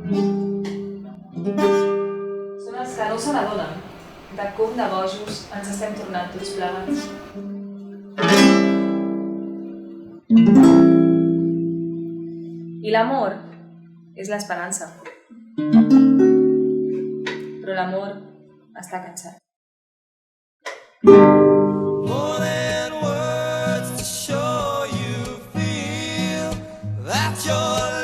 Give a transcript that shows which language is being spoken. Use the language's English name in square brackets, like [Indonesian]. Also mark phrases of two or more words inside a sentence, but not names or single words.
[Catalan] Són els que no se n'adonen de com de bojos ens estem tornant tots plegats. I l'amor és l'esperança. Però l'amor està cansat. [English] More than words to show you feel that you're